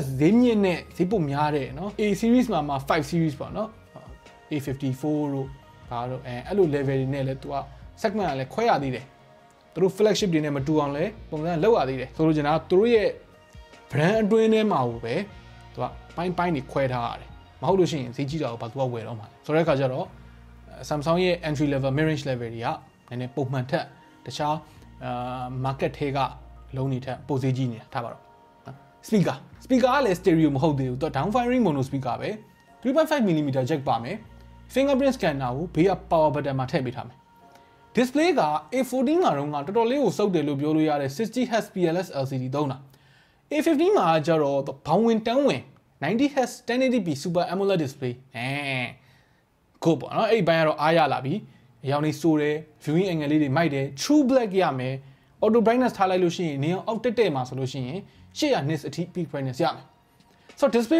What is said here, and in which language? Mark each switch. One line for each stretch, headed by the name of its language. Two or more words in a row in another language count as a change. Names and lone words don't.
Burmese: ဈေးမြင့်နဲ့ဈေးပိုများတယ်နော်။
English: A series
Burmese: မှာ
English: 5 series
Burmese: ပေါ့နော်။ A54 တို့ဘာလို့အဲ့လို level တွေနဲ့လည်းသူက segment ကလည်းခွဲရသေးတယ်။သူတို့ flagship တွေနဲ့မတူအောင်လည်းပုံစံလောက်ရသေးတယ်။ဆိုလိုချင်တာသူတို့ရဲ့ brand အတွင်းထဲမှာပဲသူကပိုင်းတွေခွဲထားရတယ်။မဟုတ်လို့ရှိရင်ဈေးကြီးတာကိုဘာသူကဝယ်တော့မှာလဲ။ဆိုတဲ့အခါကျတော့ Samsung ရဲ့
English: entry level mid range level
Burmese: တွေကနည်းနည်းပုံမှန်ထက်တခြား market ထဲကလုံးနေထက်ပိုဈေးကြီးနေတာထားပါတော့ speaker ကလည်း stereo မဟုတ်သေးဘူးသူ
English: down firing mono speaker
Burmese: ပဲ
English: 3.5mm jack
Burmese: ပါမယ်
English: fingerprint scanner
Burmese: ကိုဘေးက
English: power button
Burmese: မှာထည့်ပေးထားမယ် display က A14 မှာတော့တော်တော်လေးကိုစုပ်တယ်လို့ပြောလို့ရတဲ့
English: 60Hz PLS LCD
Burmese: သုံးတာ A15 မှာကျတော့ဘောင်ဝင်တန်းဝင်
English: 90Hz 1080p Super AMOLED display
Burmese: ကိုပေါ့နော်အဲ့ဒီဘိုင်းကတော့အားရလာပြီအရောင်လေးစိုးတယ်
English: viewing angle
Burmese: လေးတွေမိုက်တယ်
English: true black
Burmese: ရမယ်
English: auto brightness
Burmese: ထားလိုက်လို့ရှိရင်နေအောင်အောက်တက်မှာဆိုလို့ရှိရင်
English: 800 nits
Burmese: အထိ
English: peak brightness
Burmese: ရမယ်ဆိုတော့ display